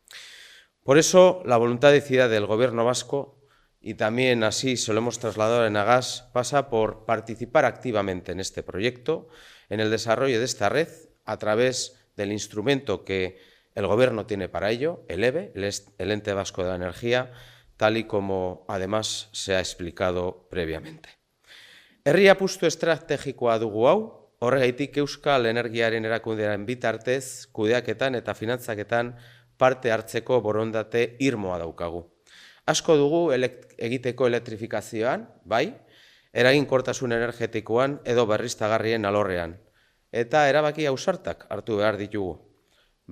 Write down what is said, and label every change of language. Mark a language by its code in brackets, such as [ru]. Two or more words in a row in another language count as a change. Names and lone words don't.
[es] Por eso, la voluntad decidida del Gobierno vasco, y también así se lo hemos trasladado en Agas, pasa por participar activamente en este proyecto, en el desarrollo de esta red, a través del instrumento que el Gobierno tiene para ello, el EVE, el Ente Vasco de la Energía, tal y como además se ha explicado previamente. [eu] Herri apustu estrategikoa dugu hau, horregaitik Euskal Energiaren erakundearen bitartez, kudeaketan eta finantzaketan parte hartzeko borondate irmoa daukagu. Asko dugu egiteko elektrifikazioan, bai, eraginkortasun energetikoan edo berriztagarrien alorrean, eta erabaki ausartak hartu behar ditugu.